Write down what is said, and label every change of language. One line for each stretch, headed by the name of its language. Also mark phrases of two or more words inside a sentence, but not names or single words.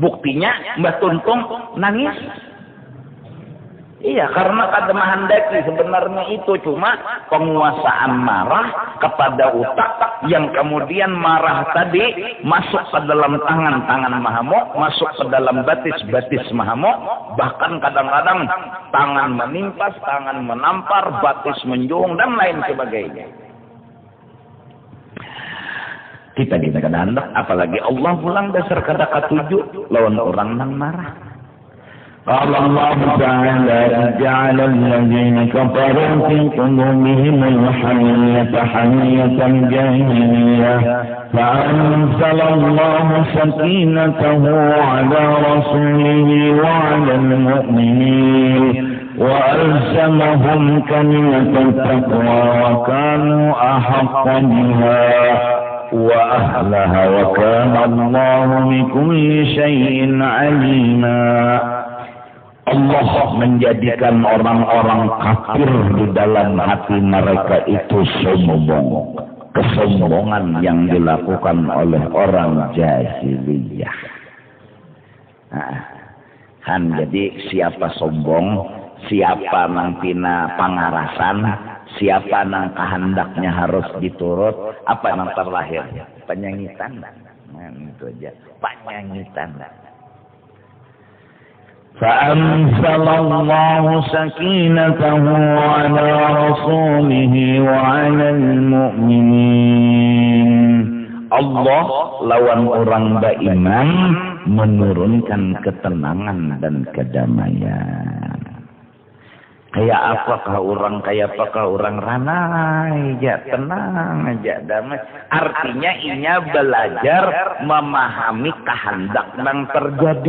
Banjar: Buktinya Mbah Tuntung nangis. Iya, karena kada menghendaki sebenarnya itu cuma penguasaan marah kepada utak yang kemudian marah tadi masuk ke dalam tangan mahamuk, masuk ke dalam batis mahamuk, bahkan kadang-kadang tangan menimpas, tangan menampar, batis menjung dan lain sebagainya. Kita kada hendak, apalagi Allah pulang dasar kada katuju lawan orang nang marah.
Arabic: قال الله تعالى جعل الذين كفروا في قلوبهم الحمية حمية الجاهلية فأنزل الله سكينته على رسوله وعلى المؤمنين وألزمهم كلمة التقوى وكانوا أحق بها وأهلها وكان الله بكل شيء عليما.
Indonesian: Allah menjadikan orang-orang kafir di dalam hati mereka itu sombong. Kesombongan yang dilakukan oleh orang jahiliyah.
Banjar: Jadi siapa sombong, siapa nang pina pangarasan, siapa nang kehendaknya harus diturut, apa nang terlahir? Penyangitan. Nah, itu aja. Penyangitan.
Arabic: فأنزل الله سكينته على رسوله وعلى المؤمنين.
Indonesian: Allah lawan orang beriman menurunkan ketenangan dan kedamaian.
Banjar: Kayak apakah orang ranai aja, tenang aja, damai. Artinya inya belajar memahami kehendak yang terjadi.